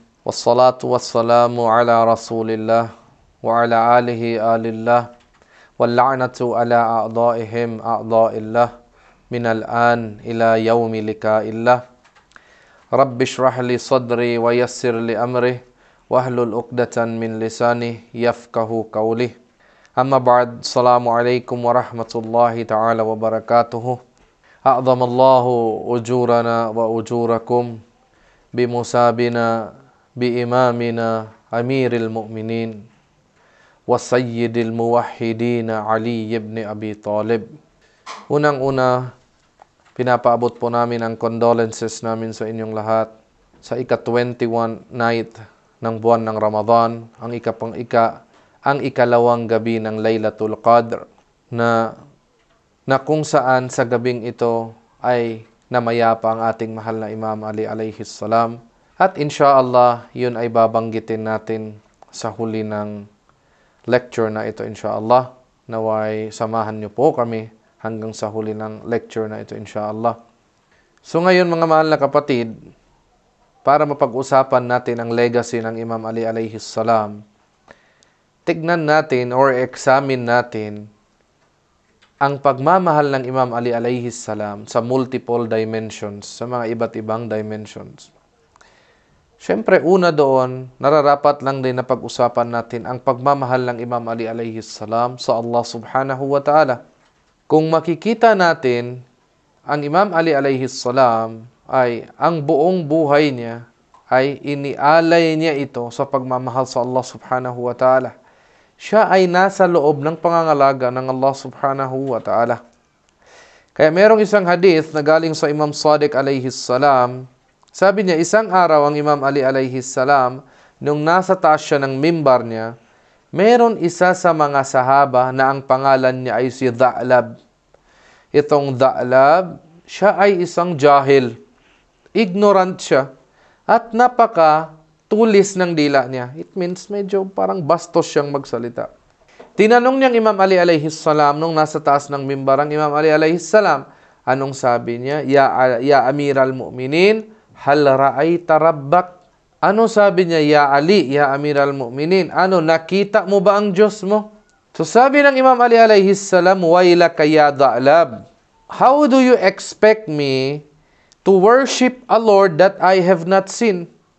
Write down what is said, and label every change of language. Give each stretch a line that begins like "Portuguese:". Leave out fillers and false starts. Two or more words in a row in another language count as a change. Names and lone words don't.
Arabic: والصلاة والسلام على رسول الله وعلى آله آل الله. واللعنة على أعدائهم أعداء الله من الآن إلى يوم لقاء الله. رب اشرح لي صدري ويسر لي أمري واحلل عقدة من لساني يفقهوا قولي. أما بعد. السلام عليكم ورحمة الله تعالى وبركاته. أعظم الله أجورنا وأجوركم بمسابنا بإمامنا أمير المؤمنين وسيد الموحدين علي بن أبي طالب.
Filipino: Unang-una, pinapaabot po namin ang condolences namin sa inyong lahat sa ika-21 night ng buwan ng Ramadan, ang ikalawang gabi ng Laylatul Qadr, na kung saan sa gabing ito ay namayapa ang ating mahal na Imam Ali
Arabic: عليه السلام.
Filipino: At
Arabic: إن شاء الله,
Filipino: yun ay babanggitin natin sa huli ng lecture na ito,
Arabic: إن شاء الله.
Filipino: Naway samahan niyo po kami hanggang sa huli ng lecture na ito,
Arabic: إن شاء الله.
Filipino: So ngayon, mga mahal na kapatid, para mapag-usapan natin ang legacy ng Imam Ali
Arabic: عليه السلام,
Filipino: tignan natin or examine natin ang pagmamahal ng Imam Ali
Arabic: عليه السلام
Filipino: sa
English: multiple dimensions,
Filipino: sa mga iba't ibang dimensions. Siyempre, una doon, nararapat lang din na pag-usapan natin ang pagmamahal ng Imam Ali
Arabic: عليه السلام
Filipino: sa Allah
Arabic: سبحانه وتعالى.
Filipino: Kung makikita natin, ang Imam Ali
Arabic: عليه السلام
Filipino: ay ang buong buhay niya ay inialay niya ito sa pagmamahal sa Allah
Arabic: سبحانه وتعالى.
Filipino: Siya ay nasa loob ng pangangalaga ng Allah
Arabic: سبحانه وتعالى.
Filipino: Kaya merong isang hadith na galing sa Imam Sadiq
Arabic: عليه السلام.
Filipino: Sabi niya, isang araw ang Imam Ali
Arabic: عليه السلام,
Filipino: nung nasa taas siya ng mimbar niya, meron isa sa mga sahaba na ang pangalan niya ay si Dha'lab. Itong Dha'lab, siya ay isang jahil. Ignorant siya. At tulis ng dila niya.
English: It means
Filipino: medyo parang bastos siyang magsalita. Tinanong niyang Imam Ali
Arabic: عليه السلام
Filipino: nung nasa taas ng mimbar ang Imam Ali
Arabic: عليه السلام.
Filipino: Anong sabi niya?
Arabic: يا أمير المؤمنين هل رأيت ربك?
Filipino: Ano sabi niya?
Arabic: يا علي يا أمير المؤمنين,
Filipino: nakita mo ba ang Diyos mo? So sabi ng Imam Ali
Arabic: عليه السلام, ويلك يا ذعلب.
English: How do you expect me to worship a Lord that I have not seen?